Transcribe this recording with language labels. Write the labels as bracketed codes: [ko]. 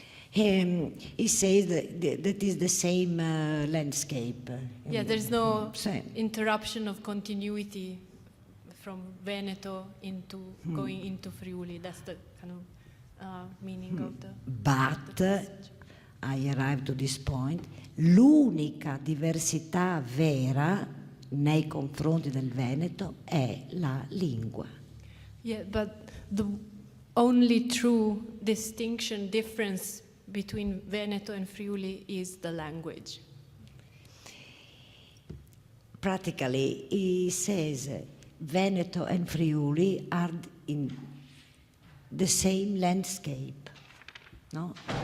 [en] He says that is the same landscape. Yeah, there's no interruption of continuity from Veneto into going into Friuli. That's the kind of meaning of the... But, I arrived to this point, [it] l'unica diversità vera nei confronti del Veneto è la lingua. [en] Yeah, but the only true difference between Veneto and Friuli is the language. Practically, he says Veneto and Friuli are in the same landscape, no?